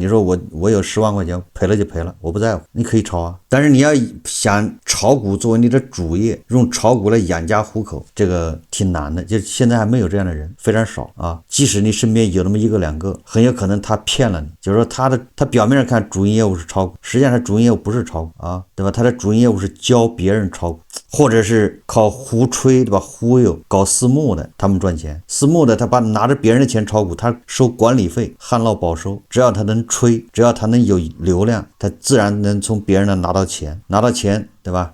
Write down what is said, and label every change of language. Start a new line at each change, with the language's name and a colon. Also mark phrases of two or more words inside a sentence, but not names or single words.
Chinese: 你說我有10萬塊錢，賠了就賠了，我不在乎，你可以炒但是你要想炒股作為你的主業，用炒股來養家糊口，這個挺難的，就現在還沒有這樣的人，非常少即使你身邊有那麼1個2個，很有可能他騙了你，就是說他表面上看主營業務是炒股，實際上他主營業務不是炒股對吧？他的主營業務是教別人炒股，或者是靠胡吹，对吧？忽悠搞私募的，他們賺錢。私募的他拿着別人的錢炒股，他收管理費，旱澇保收，只要他能吹，只要他能有流量，他自然能從別人那拿到錢，对吧？